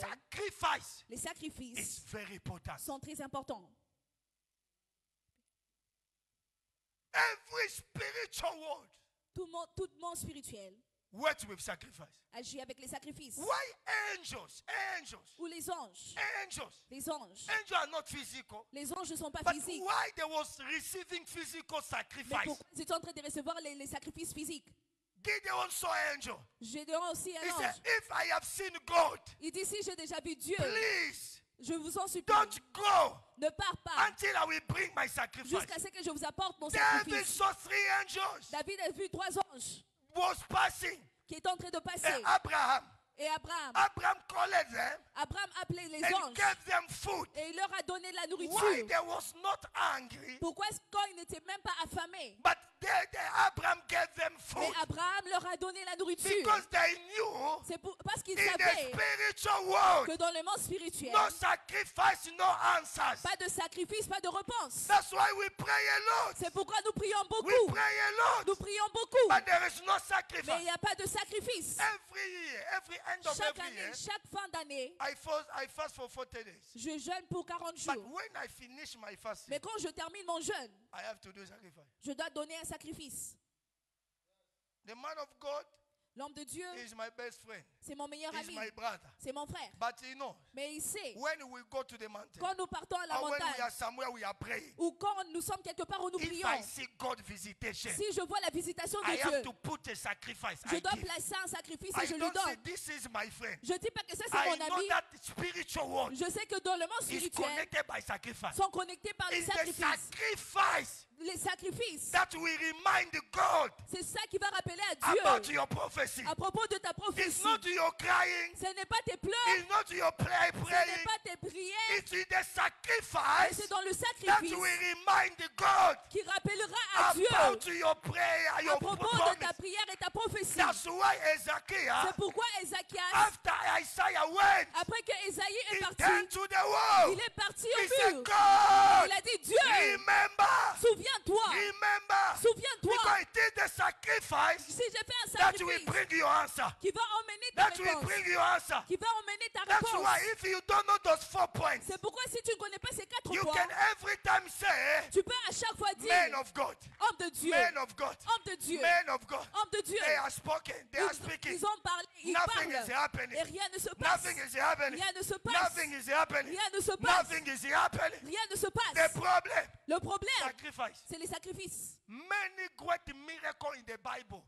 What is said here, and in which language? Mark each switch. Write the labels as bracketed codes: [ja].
[en] sacrifice [fr] les [en] is [fr] sacrifices [en] very important. [fr] sont très importants. [en] Every spiritual world [fr] Tout monde spirituel [en] works with sacrifice. [fr] agit avec les sacrifices. [en] Why angels? [fr] Ou les anges. [en] Angels. [fr] Les anges. [en] Angels are not physical. [fr] Les anges ne sont pas [en] But [fr] physiques. [en] why they was receiving physical [fr] Mais [en] sacrifice? [fr] pourquoi ils étaient en train de recevoir les sacrifices physiques? [en] Gideon saw angel. [fr] Gédéon aussi un [en] He said, [fr] ange. [en] if I have seen God, [fr] Il dit, si j'ai déjà vu Dieu, [en] please [fr] je vous en supplie, [en] don't go [fr] ne pars pas [en] until I will bring my sacrifice. [fr] jusqu'à ce que je vous apporte mon [en] David [fr] sacrifice. [en] saw 3 angels [fr] David a vu 3 anges [en] was passing. [fr] qui étaient en train de [en] And [fr] passer. [en] Abraham [fr] Et [en] called them [fr] Abraham appelait les [en] and [fr] anges [en] gave them food. [fr] et il leur a donné de la [en] Why [fr] nourriture. [en] they was not angry, [fr] Pourquoi est-ce qu'ils n'étaient même pas affamés? [en] but Abraham gave them food [fr] Mais Abraham leur a donné la nourriture. [en] because they knew [fr] C'est parce qu'ils [en] in the [fr] savaient [en] spiritual world, [fr] que dans le monde spirituel, [en] no sacrifice, no answers. [fr] pas de sacrifice, pas de réponse. [en] That's why we pray a lot. [fr] C'est pourquoi nous prions [en] We [fr] beaucoup. [en] pray a lot, [fr] Nous prions beaucoup. [en] but there is no [fr] Mais il [en] sacrifice. [fr] n'y a pas de sacrifice. [en] Every year, every end of [fr] Chaque [en] every [fr] année, [en] year, [fr] chaque fin d'année, [en] I fast for 40 days. [fr] je jeûne pour 40 [en] But [fr] jours. [en] when I finish my fasting, [fr] Mais quand je termine mon jeûne, [en] I have to do sacrifice. [fr] je dois donner un sacrifice. [en] The man of God [fr] L'homme de Dieu, [en] is my best friend. [fr] c'est mon meilleur [en] He's [fr] ami. [en] my brother. [fr] C'est mon frère. [en] But you know, [fr] Mais il sait, [en] when we go to the mountain, [fr] quand nous partons à la [en] or when we are [fr] montagne, [en] somewhere we are praying, [fr] ou quand nous sommes quelque part où nous [en] if [fr] prions, [en] I see God visitation, [fr] si je vois la visitation [en] I [fr] de [en] have [fr] Dieu, [en] to put a sacrifice. [fr] je [en] I [fr] dois [en] give. [fr] placer un sacrifice [en] I [fr] et je lui [en] don't say [fr] donne. [en] this is my friend. [fr] Je ne dis pas que ça c'est [en] I [fr] mon [en] know [fr] ami. [en] that spiritual world [fr] Je sais que dans le monde [en] is [fr] spirituel, [en] connected by sacrifice. [fr] sont connectés par les [en] It's the [fr] sacrifices. [en] sacrifice [fr] Les sacrifices, [en] that will remind God [fr] c'est ça qui va rappeler à [en] about [fr] Dieu [en] your prophecy. [fr] à propos de ta [en] It's [fr] prophétie. [en] not your crying. [fr] Ce n'est pas tes pleurs, [en] It's not your [fr] ce n'est [en] praying. [fr] pas tes prières, [en] It's in the [fr] mais [en] sacrifice [fr] c'est dans le [en] that [fr] sacrifice [en] will remind God [fr] qui rappellera à Dieu [en] about your prayer, [fr] à [en] your [fr] propos de [en] promise. [fr] ta prière et ta prophétie. [en] That's why Ezekiel, [fr] C'est pourquoi Ézéchias, [en] after Isaiah went, [fr] après que Ésaïe est [en] he [fr] parti, [en] turned to the wall. [fr] il est parti [en] He [fr] au [en] said, [fr] mur. [en] God, [fr] Il a dit, Dieu, [en] remember, [fr] souviens-toi, [en] remember, [fr] souviens-toi, [en] because it is the sacrifice [fr] si j'ai fait un [en] that will [fr] sacrifice [en] bring your answer. [fr] qui va emmener ta [en] That will [fr] réponse, [en] bring your answer. [fr] qui va emmener ta [en] That's [fr] réponse. [en] why if you don't know those 4 points, [fr] C'est pourquoi si tu ne connais pas ces 4 [en] you [fr] points, [en] can every time say, [fr] tu peux à chaque fois dire, [en] man of God, [fr] homme de Dieu, [en] man of God, [fr] homme de Dieu, [en] man of God. [fr] homme de Dieu. [en] They are spoken, they are speaking. [fr] Ils ont parlé, ils [en] Nothing is [fr] parlent, [en] happening. [fr] et rien ne se passe. [en] Nothing is happening. [fr] Rien ne se passe. [en] Nothing is happening. [fr] Rien ne se passe. [en] Nothing is happening. [fr] Rien ne se [en] The [fr] passe. [en] problem, [fr] Le problème, [en] sacrifice. [fr] c'est les sacrifices. [en] Many great miracles in the Bible